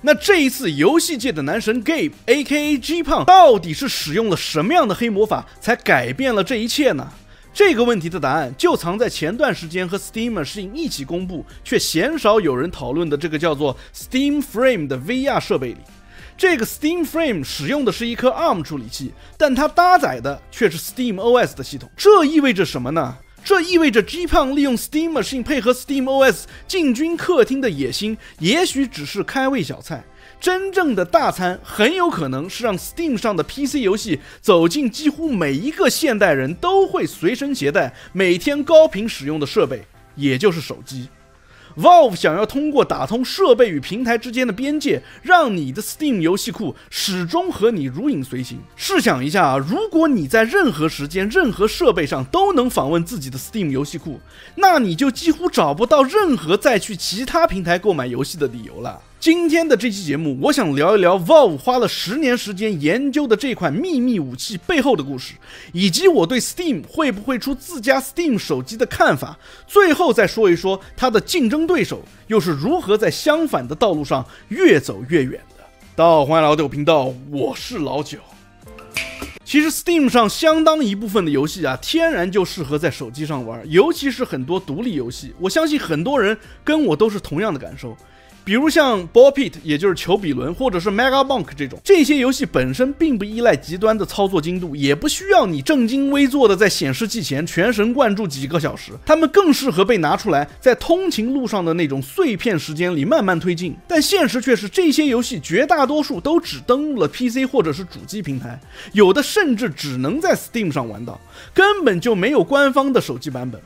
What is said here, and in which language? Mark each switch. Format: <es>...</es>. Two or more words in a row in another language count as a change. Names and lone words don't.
<zh>那這一次遊戲界的男神 Gabe AKA G 胖到底是使用了什麼樣的黑魔法才改變了這一切呢？這個問題的答案就藏在前段時間和 Steam Machine 一起公布卻鮮少有人討論的這個叫做 Steam Frame 的 VR 設備裡。這個 Steam Frame 使用的是一顆 ARM 處理器，但它搭載的卻是 Steam OS 的系統。這意味着什麼呢？這意味着 G 胖利用 Steam Machine 配合 Steam OS 進軍客廳的野心，也許只是開胃小菜。真正的大餐很有可能是讓 Steam 上的 PC 遊戲走進幾乎每一個現代人都會隨身攜帶、每天高頻使用的設備，也就是手機。Valve 想要通過打通設備與平台之間的邊界，讓你的 Steam 遊戲庫始終和你如影隨形。試想一下啊，如果你在任何時間、任何設備上都能訪問自己的 Steam 遊戲庫，那你就幾乎找不到任何再去其他平台購買遊戲的理由了。今天的這期節目，我想聊一聊 Valve 花了10年時間研究的這款秘密武器背後的故事，以及我對 Steam 會不會出自家 Steam 手機的看法。最後再說一說它的競爭對手又是如何在相反的道路上越走越遠的。歡迎來到這個頻道，我是老九。其實 Steam 上相當一部分的遊戲啊，天然就適合在手機上玩，尤其是很多獨立遊戲。我相信很多人跟我都是同樣的感受。比如像 Ball Pit， 也就是球比倫，或者是 Megabonk 這些游戲本身並不依賴極端的操作精度，也不需要你正襟危坐的在顯示器前全神貫注幾個小時，它們更適合被拿出來在通勤路上的那種碎片時間裡慢慢推進。但現實卻是這些遊戲絕大多數都只登錄了 PC 或者是主機平台，有的甚至只能在 Steam 上玩到，根本就沒有官方的手機版本。</zh>